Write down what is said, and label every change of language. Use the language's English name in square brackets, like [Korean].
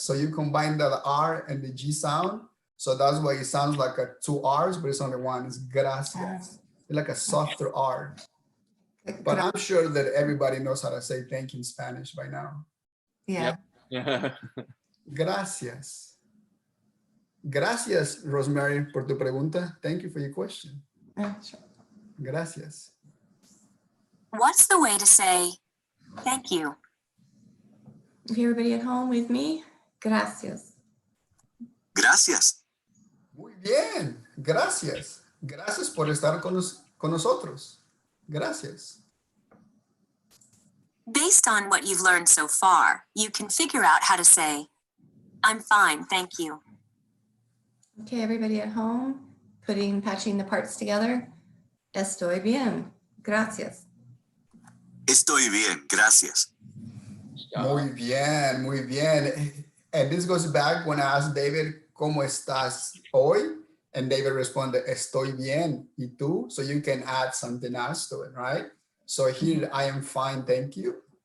[English] So you combine the R and the G sound. So that's why it sounds like a two R's, but it's only one. It's gracias. It's like a softer R. But I'm sure that everybody knows how to say thank you in Spanish by now. Yeah. [Spanish] Gracias. Gracias, Rosemary, por tu pregunta. [English] Thank you for your question. Sure. [Spanish] Gracias. [English] What's the way to say thank you? Okay, everybody at home with me? [Spanish] Gracias. Gracias. Muy bien. Gracias. Gracias por estar con nosotros. Gracias. [English] Based on what you've learned so far, you can figure out how to say, I'm fine, thank you. Okay, everybody at home, patching the parts together. [Spanish] Estoy bien. Gracias. Estoy bien. Gracias. Muy bien, muy bien. [English] And this goes back when I asked David, [Spanish] ¿cómo estás hoy? [English] And David responded, [Spanish] estoy bien. ¿Y tú? [English] So you can add something else to it, right? So here, I am fine, thank you.